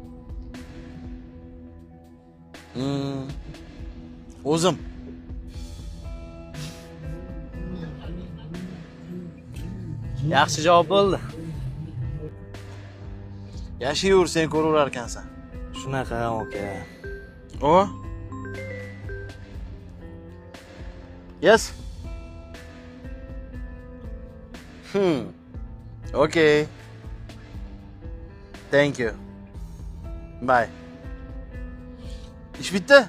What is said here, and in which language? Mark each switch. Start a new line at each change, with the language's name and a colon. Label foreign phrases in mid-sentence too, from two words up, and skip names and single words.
Uzbek: O'zim. Yaxshi javob bo'ldi. Yashayver, sen ko'raverar ekansan. Shunaqa aka. O?
English: Yes. Okay. Thank you. Bye.
Uzbek: Ish bitdi?